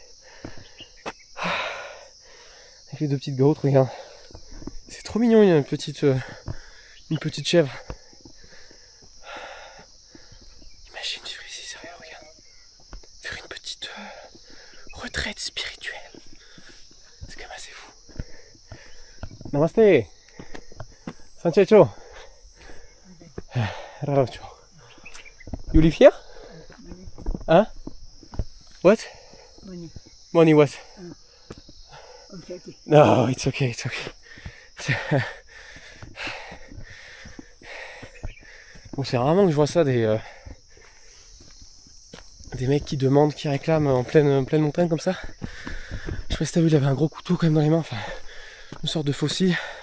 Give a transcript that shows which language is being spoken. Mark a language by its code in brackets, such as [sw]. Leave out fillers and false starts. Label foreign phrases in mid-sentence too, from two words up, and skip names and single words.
[fr] Avec les 2 petites goats, regarde. C'est trop mignon, il y a une petite chèvre. Imagine vivre ici, sérieux, regarde. Faire une petite retraite spirituelle. C'est quand même assez fou. [ne] Namaste. Sanchecho. Raucho. [en] You live here? Huh? What? Money what? No, it's okay. [fr] Bon, c'est rarement que je vois ça, des Des mecs qui demandent, qui réclament en pleine montagne comme ça. Je sais pas si t'as vu, il avait un gros couteau quand même dans les mains, enfin une sorte de fossile.